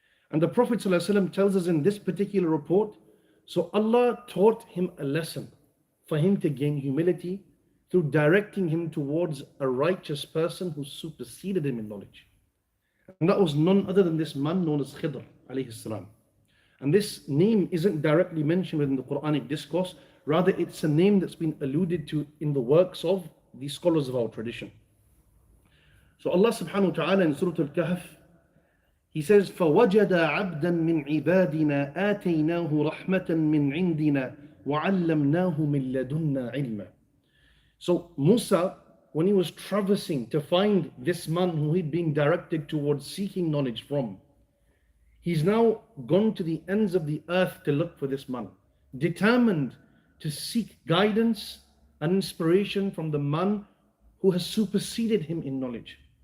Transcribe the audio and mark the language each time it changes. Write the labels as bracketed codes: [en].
[en] And the Prophet ﷺ tells us in this particular report, so Allah taught him a lesson for him to gain humility through directing him towards a righteous person who superseded him in knowledge. And that was none other than this man known as Khidr alayhi salam. And this name isn't directly mentioned within the Quranic discourse, rather it's a name that's been alluded to in the works of the scholars of our tradition. So Allah subhanahu wa ta'ala in Surah Al-Kahf, He says, [ar] فَوَجَدَ عَبْدًا مِّنْ عِبَادِنَا آتَيْنَاهُ رَحْمَةً مِّنْ عِنْدِنَا وَعَلَّمْنَاهُ مِنْ لَدُنَّا عِلْمًا. [en] So Musa, when he was traversing to find this man who he'd been directed towards seeking knowledge from, he's now gone to the ends of the earth to look for this man, determined to seek guidance and inspiration from the man who has superseded him in knowledge.